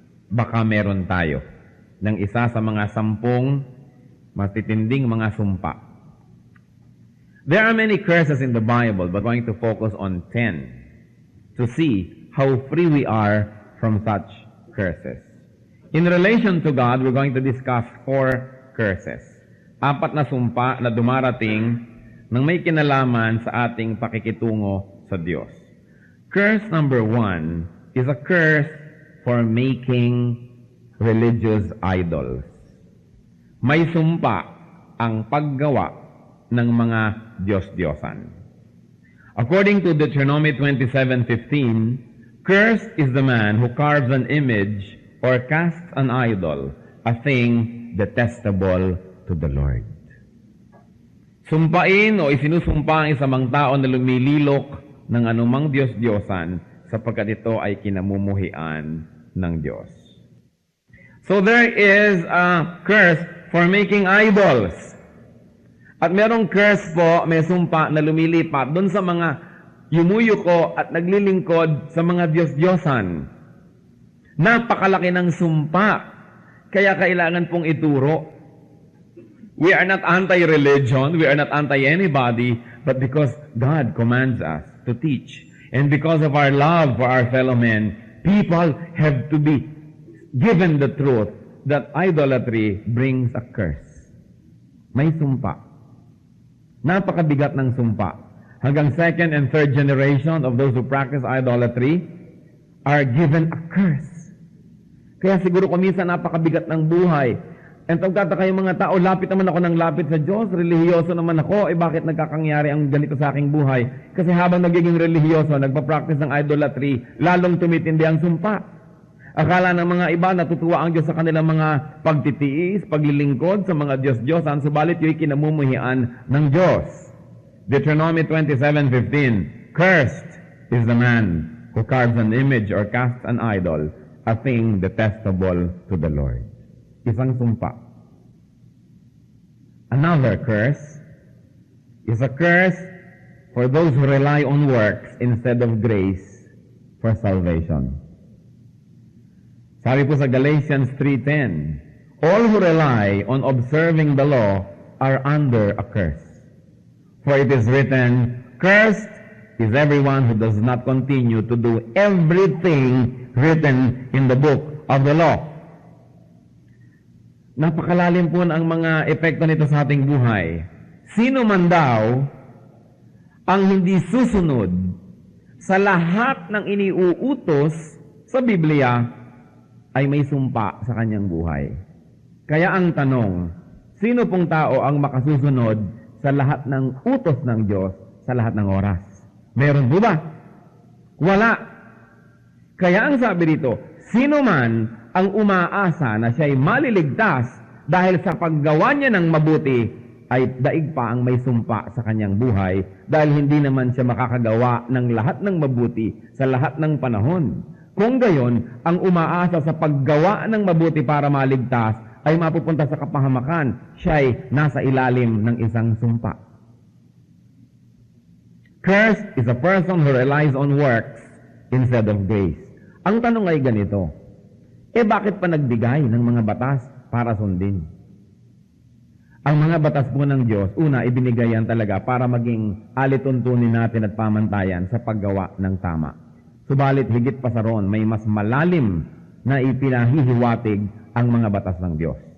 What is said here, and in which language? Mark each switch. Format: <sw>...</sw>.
<tl>Baka meron tayo ng isa sa mga 10 matitinding mga sumpa.</tl> <en>There are many curses in the Bible, but we're going to focus on 10 to see how free we are from such curses. In relation to God, we're going to discuss 4 curses.</en> <tl>4 na sumpa na dumarating nang may kinalaman sa ating pakikitungo sa Diyos.</tl> <en>Curse number 1 is a curse for making religious idols.</en> <tl>May sumpa ang paggawa ng mga Diyos-Diyosan.</tl> <en>According to Deuteronomy 27:15, cursed is the man who carves an image or casts an idol, a thing detestable to the Lord.</en> <tl>Sumpain o isinusumpa ang isang tao na lumililok ng anumang Diyos-Diyosan sapagkat ito ay kinamumuhian ng Diyos.</tl> <en>So there is a curse for making idols.</en> <tl>At merong curse po, may sumpa na lumilipat doon sa mga yumuyuko at naglilingkod sa mga Diyos-Diyosan. Napakalaki ng sumpa, kaya kailangan pong ituro.</tl> <en>We are not anti-religion, we are not anti-anybody, but because God commands us to teach, and because of our love for our fellow men, people have to be given the truth that idolatry brings a curse.</en> <tl>May sumpa. Napakabigat ng sumpa. Hanggang</tl> <en>2nd and 3rd generation of those who practice idolatry are given a curse.</en> <tl>Kaya siguro kuminsan napakabigat ng buhay. And pagtataka yung mga tao, lapit naman ako ng lapit sa Diyos, relihiyoso naman ako, bakit nagkakangyari ang ganito sa aking buhay? Kasi habang nagiging relihiyoso, nagpa-practice ng idolatry, lalong tumitindi ang sumpa. Akala ng mga iba, natutuwa ang Diyos sa kanilang mga pagtitiis, paglilingkod sa mga Diyos-Diyosan, subalit yung kinamumuhian ng Diyos.</tl> <en>Deuteronomy 27:15, cursed is the man who carves an image or casts an idol, a thing detestable to the Lord.</en> <tl>Isang sumpa.</tl> <en>Another curse is a curse for those who rely on works instead of grace for salvation.</en> <tl>Sabi po sa</tl> <en>Galatians 3:10, all who rely on observing the law are under a curse. For it is written, cursed is everyone who does not continue to do everything written in the book of the law.</en> <tl>Napakalalim po ang mga epekto nito sa ating buhay. Sino man daw ang hindi susunod sa lahat ng iniuutos sa Biblia ay may sumpa sa kanyang buhay. Kaya ang tanong, sino pong tao ang makasusunod sa lahat ng utos ng Diyos sa lahat ng oras? Meron po ba? Wala. Kaya ang sabi dito, sino man ang umaasa na siya'y maliligtas dahil sa paggawa niya ng mabuti, ay daig pa ang may sumpa sa kanyang buhay dahil hindi naman siya makakagawa ng lahat ng mabuti sa lahat ng panahon. Kung gayon, ang umaasa sa paggawa ng mabuti para maligtas ay mapupunta sa kapahamakan, siya'y nasa ilalim ng isang sumpa.</tl> <en>Cursed is a person who relies on works instead of grace.</en> <tl>Ang tanong ay ganito, bakit pa nagbigay ng mga batas para sundin? Ang mga batas po ng Diyos, una, ibinigay yan talaga para maging alituntunin natin at pamantayan sa paggawa ng tama. Subalit, higit pa sa roon, may mas malalim na ipinahihiwatig ang mga batas ng Diyos.</tl>